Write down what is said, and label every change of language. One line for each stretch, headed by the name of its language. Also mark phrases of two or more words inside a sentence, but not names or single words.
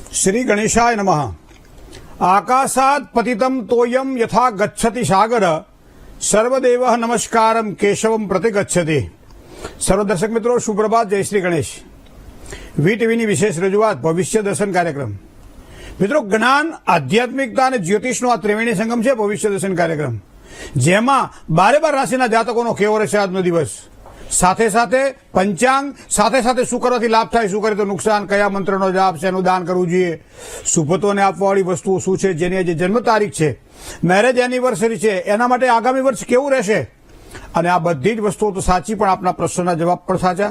Sanskrit: श्री गणेशाय नमः। आकाशात् पतितं तोयं यथा गच्छति सागर सर्वदेवः नमस्कारं केशवं प्रति गच्छति।
Hindi: सर्व दर्शक मित्रों सुप्रभात, जय श्री गणेश।
Gujarati: વીટીવીની વિશેષ રજૂઆત ભવિષ્ય દર્શન કાર્યક્રમ। મિત્રો, જ્ઞાન, આધ્યાત્મિકતા અને જ્યોતિષનો આ ત્રિવેણી સંગમ છે ભવિષ્ય દર્શન કાર્યક્રમ, જેમાં 12 રાશિના જાતકોનો કેવો રહેશે આજનો દિવસ, સાથે સાથે પંચાંગ, સાથે સાથે શું કરવાથી લાભ થાય, શું કરે તો નુકસાન, કયા મંત્રનો જાપ છે, એનું દાન કરવું જોઈએ, શુભત્વને આપવાવાળી વસ્તુઓ શું છે, જેની આજે જન્મ તારીખ છે, મેરેજ એનિવર્સરી છે, એના માટે આગામી વર્ષ કેવું રહેશે, અને આ બધી જ વસ્તુઓ તો સાચી, પણ આપના પ્રશ્નોના જવાબ પણ સાચા।